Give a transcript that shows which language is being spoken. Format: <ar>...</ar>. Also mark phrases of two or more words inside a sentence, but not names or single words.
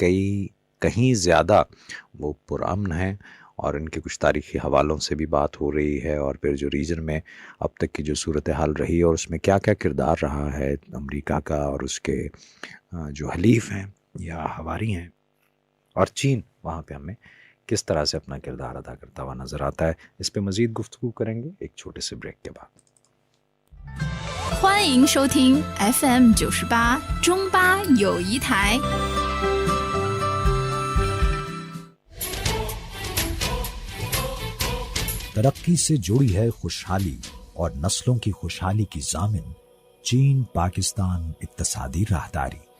<ur>کہیں زیادہ وہ پرامن ہیں، اور ان کے کچھ تاریخی حوالوں سے بھی بات ہو رہی ہے، اور پھر جو ریجن میں اب تک کی جو صورتحال رہی ہے اور اس میں کیا کیا کردار رہا ہے امریکہ کا اور اس کے جو حلیف ہیں یا حواری ہیں، اور چین وہاں پہ ہمیں کس طرح سے اپنا کردار ادا کرتا ہوا نظر آتا ہے. اس پہ مزید گفتگو کریں گے ایک چھوٹے سے بریک کے بعد.</ur> <zh>欢迎收听 FM 98中巴友谊台。</zh> <ur>ترقی سے جڑی ہے خوشحالی اور نسلوں کی خوشحالی کی ضامن چین پاکستان اقتصادی راہداری.</ur>